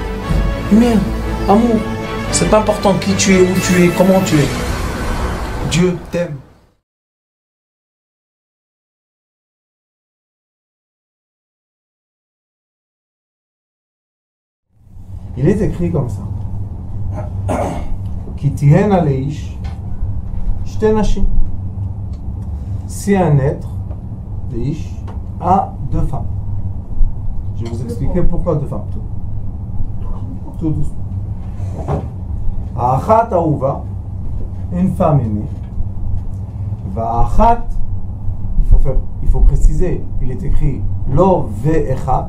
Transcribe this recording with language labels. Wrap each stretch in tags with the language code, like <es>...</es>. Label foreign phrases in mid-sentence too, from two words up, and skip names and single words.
<fr>Lumière, amour. C'est pas important qui tu es, où tu es, comment tu es. Dieu t'aime. Il est écrit comme ça.</fr> <he>כי תהיינה לאיש שתי נשים.</he> <fr>Si un être, leish, a deux femmes. Je vais vous expliquer pourquoi deux femmes. Tout doucement.</fr> <he>אחת אהובה,</he> <fr>une femme aimée. Va'achat, il faut préciser, il est écrit</fr> <he>לא ואחת.</he>